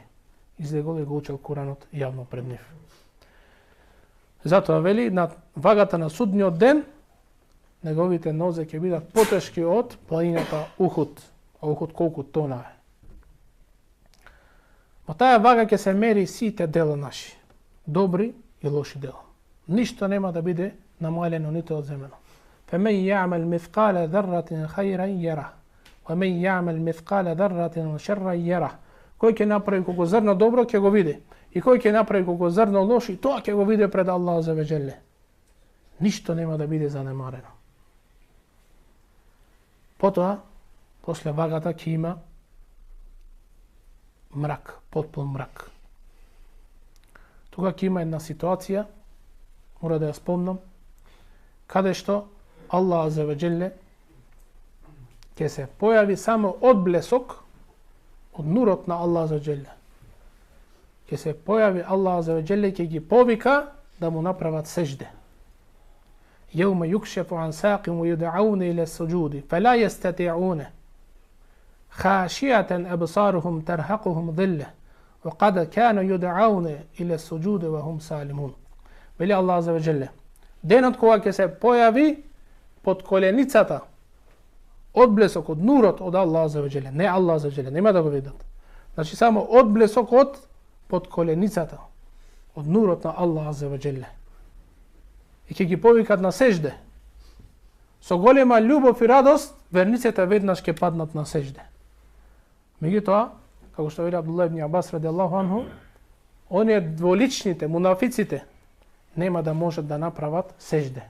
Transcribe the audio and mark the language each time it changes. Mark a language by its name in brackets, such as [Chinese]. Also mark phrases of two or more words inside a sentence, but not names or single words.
[Macedonian] Излегол и го учел Куранот јавно пред нив. Затоа вели, на вагата на судниот ден, неговите нозе ќе бидат потешки од планината Ухуд. А Ухуд колку тона е. Во таа вага ќе се мери сите дела наши, добри и лоши дела. Ништо нема да биде намалено ниту одземено. [Arabic] فمن يعمل مثقال ذرة خيرا يره ومن يعمل مثقال ذرة شرا يره. [Macedonian] Кој ќе направи колку зрно добро ќе го види, и кој ќе направи колку зрно лошо, тоа ќе го види пред Аллах за веџеле. Ништо нема да биде занемарено. Потоа, после вагата ќе има мрак, потпун мрак. Тога ќе има една ситуација, мора да ја спомнам, каде што Аллах [Arabic] عز وجل [Macedonian] ќе се појави само одблесок од нурот на Аллах [Arabic] عز وجل. [Macedonian] Ќе се појави Аллах [Arabic] عز وجل, [Macedonian] ќе ги повика да му направат сежде. [Arabic] يوم يكشف عن ساق ويدعون إلى السجود فلا يستطيعون خاشعة أبصارهم ترهقهم ذلة وقد كانوا يدعون إلى السجود وهم سالمون. [Macedonian] Вели Аллах [Arabic] عز وجل, [Macedonian] денот кога ќе се појави под коленицата одблесок од нурот од Аллах [Arabic] عز وجل, [Macedonian] не Аллах [Arabic] عز وجل, [Macedonian] нема да го видат. Значи само одблесок од под коленицата од нурот на Аллах [Arabic] عز وجل. [Macedonian] И ќе ги повикат на сежде. Со голема љубов и радост верниците веднаш ќе паднат на сежде. Меѓутоа, како што вели Абдуллах ибн Абас [Arabic] رضي الله عنه, [Macedonian] оние дволичните, мунафиците, нема да можат да направат сежде.